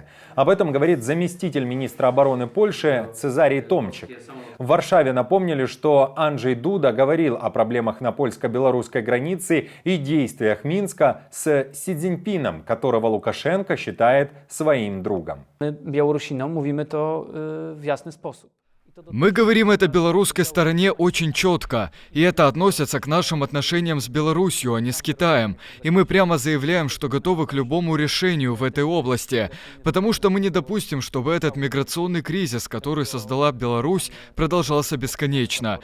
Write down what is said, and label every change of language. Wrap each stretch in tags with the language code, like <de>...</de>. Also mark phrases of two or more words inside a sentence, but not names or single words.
<ru>Об этом говорит заместитель министра обороны Польши Цезарий Томчик. В Варшаве напомнили, что Анджей Дуда говорил о проблемах на польско-белорусской границе и действиях Минска с Си Цзиньпином, которого Лукашенко считает своим другом.</ru> <pl>Białorusinom mówimy to w jasny sposób.</pl> <ru>Мы говорим это белорусской стороне очень четко, и это относится к нашим отношениям с Беларусью, а не с Китаем. И мы прямо заявляем, что готовы к любому решению в этой области, потому что мы не допустим, чтобы этот миграционный кризис, который создала Беларусь, продолжался бесконечно.</ru>